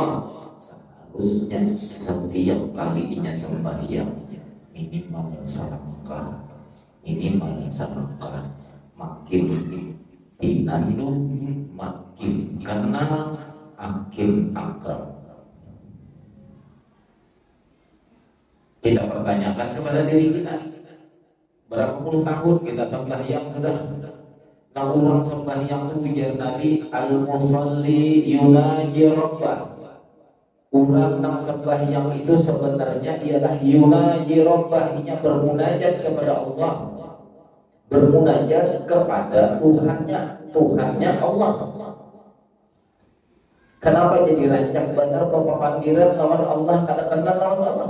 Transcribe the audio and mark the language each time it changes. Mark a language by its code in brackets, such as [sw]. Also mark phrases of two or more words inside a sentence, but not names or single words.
[id] Seharusnya setiap kalinya sembahyang minimal serangkah, makin pinandu, makin kenal, makin akrab. Kita pertanyakan kepada diri kita, berapa puluh tahun kita sembahyang sudah? Nah, orang sembahyang itu ujar Nabi, [ar] المصلي يناجي ربه. [id] Orang yang sembahyang itu sebenarnya ialah [ar] يناجي ربه, [id] ia bermunajat kepada Allah, bermunajat kepada Tuhannya Allah. Kenapa jadi rancak benar bapak panggilan lawan Allah, katakanlah lawan Allah?